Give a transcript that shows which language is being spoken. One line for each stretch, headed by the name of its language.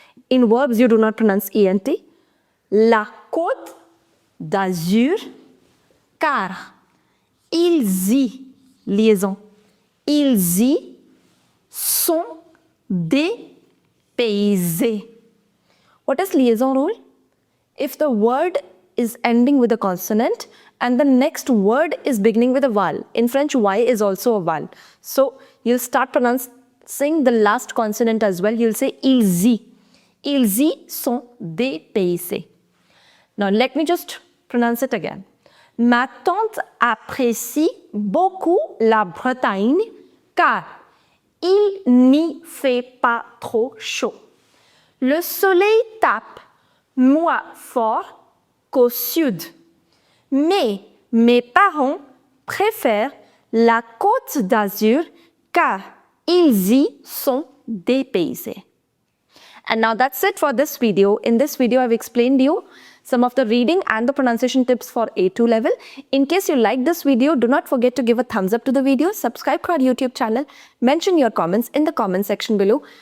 English: In verbs, you do not pronounce ENT.
French: La Côte d'Azur, car ils y, liaison, ils y sont dépaysés.
English: What is liaison rule? If the word is ending with a consonant and the next word is beginning with a vowel. In French, Y is also a vowel. So, you start pronouncing the last consonant as well. You'll say
French: ils y. Ils y sont dépaysés.
English: Now, let me just pronounce it again.
French: Ma tante apprécie beaucoup la Bretagne car il n'y fait pas trop chaud. Le soleil tape moins fort qu'au sud. Mais mes parents préfèrent la Côte d'Azur car ils y sont dépaysés.
English: And now that's it for this video. In this video, I've explained you some of the reading and the pronunciation tips for A2 level. In case you like this video, do not forget to give a thumbs up to the video, subscribe to our YouTube channel, mention your comments in the comment section below.